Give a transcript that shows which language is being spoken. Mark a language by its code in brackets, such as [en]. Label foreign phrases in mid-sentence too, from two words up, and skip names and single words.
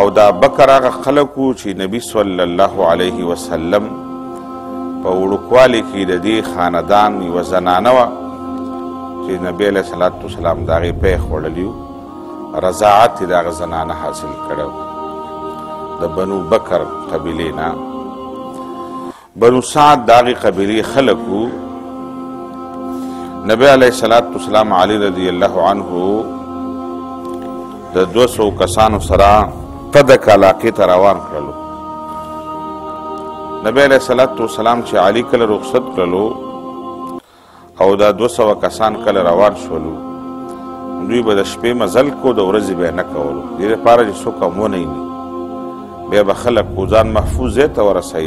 [ps] دا بکر هغه خلکو چې نبی [ar] صلی الله علیه وسلم [ps] په وړوکوالي کې د دې خاندان یوه زنانه وه چې نبی [ar] علیه السلام [ps] د هغې پیښ وړلی و، رضاعت یې د هغه زنانه حاصل کړی و د بنو بکر قبیلې نه. بنو سعد د هغې قبیلې خلک و. نبی [ar] علیہ السلام [ps] علی [ar] رضی اللہ عنہ [ps] د 200 کسانو سره فدق علاقې ته روان کړلو. نبی [ar] علیہ السلام [ps] چې علی کله رخصت کړلو او دا 200 کسان کله روان شولو دوی به د شپې مزل کو د ورځې به نه کولو، دې لپاره چې څوک هم ونه ویني بیا به خلک ځان محفوظ ځای ته ورسوي.